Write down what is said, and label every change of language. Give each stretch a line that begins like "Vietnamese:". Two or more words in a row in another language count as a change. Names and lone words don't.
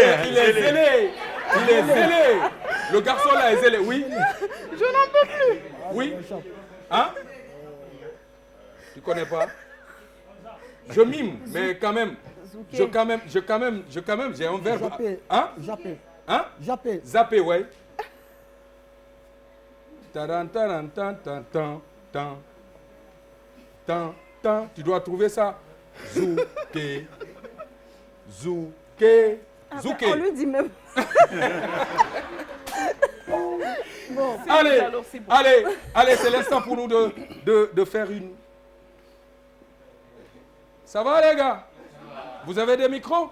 French: Il est zélé. Il est zélé. Le garçon là est zélé. Oui. Je n'en peux plus. Oui. Hein? Tu connais pas? Je mime, mais quand même. J'ai un verbe. Japper. Hein? Japper. Hein? Japper. Zapper, ouais. Taran, taran, tan, tan, tan, tan. Tan, tan. Tu dois trouver ça. Zouké. Zouké. Zouké. On lui dit même. Bon, Allez, alors c'est bon. allez, c'est l'instant pour nous de faire une. Ça va les gars? Vous avez des micros?